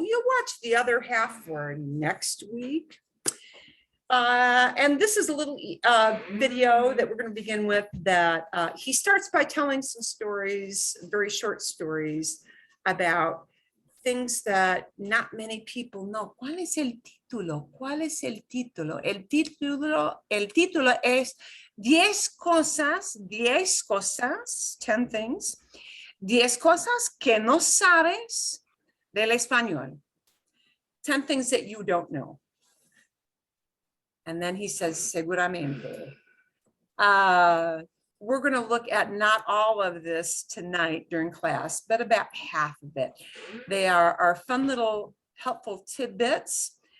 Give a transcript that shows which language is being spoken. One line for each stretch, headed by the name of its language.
English: You'll watch the other half for next week. And this is a little video that we're going to begin with, that he starts by telling some stories, very short stories, about things that not many people know.
Spanish: ¿Cuál es el título? ¿Cuál es el título? El título es 10 cosas,
English: 10 things,
Spanish: 10 cosas que no sabes del español.
English: 10 things that you don't know. And then he says, seguramente. We're going to look at not all of this tonight during class, but about half of it. They are fun little helpful tidbits.